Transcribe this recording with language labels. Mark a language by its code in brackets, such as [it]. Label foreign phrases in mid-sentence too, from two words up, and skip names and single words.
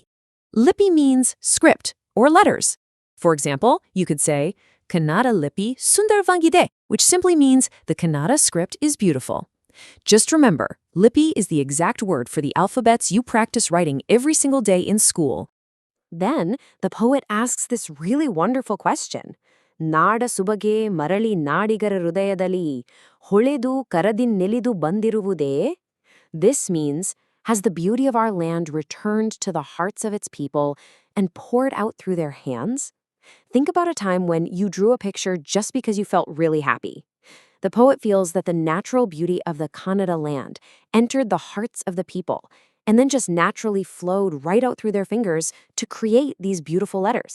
[en] Lipi means script or letters. For example, you could say, [kn] ಕನ್ನಡ ಲಿಪಿ ಸುಂದರವಾಗಿದೆ, [en] which simply means the Kannada script is beautiful. Just remember, lipi is the exact word for the alphabets you practice writing every single day in school. Then, the poet asks this really wonderful question. [kn] ನಾಡ ಸೊಬಗೆ ಮರಳಿ ನಾಡಿಗರ hೃದಯದಲ್ಲಿ ಹೊಳೆದು ಕರದಿನ್ ನೆಲಿದು ಬಂದಿರುವುದೇ? [en] This means, has the beauty of our land returned to the hearts of its people and poured out through their hands? Think about a time when you drew a picture just because you felt really happy. The poet feels that the natural beauty of the Kannada land entered the hearts of the people and then just naturally flowed right out through their fingers to create these beautiful letters.